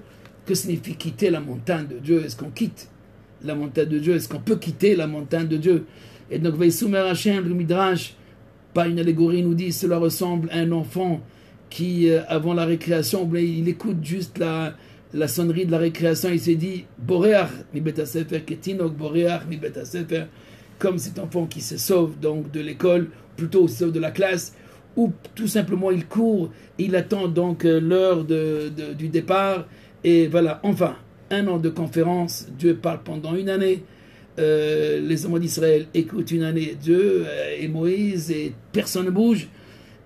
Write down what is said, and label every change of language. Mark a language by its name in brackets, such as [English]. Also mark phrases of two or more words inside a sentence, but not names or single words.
[French] Que signifie quitter la montagne de Dieu? Est-ce qu'on quitte la montagne de Dieu? Est-ce qu'on peut quitter la montagne de Dieu? Et donc, [Hebrew] ויסעו מהר השם, [French] le Midrash, pas une allégorie, nous dit cela ressemble à un enfant qui, avant la récréation, il écoute juste la sonnerie de la récréation, il s'est dit [Hebrew] בורח מבית הספר כתינוק בורח מבית הספר, [French] comme cet enfant qui se sauve donc de l'école, plutôt se sauve de la classe, ou tout simplement il court, il attend donc l'heure du départ. Et voilà, enfin, 1 an de conférence, Dieu parle pendant 1 année, les enfants d'Israël écoutent 1 année Dieu et Moïse, et personne ne bouge.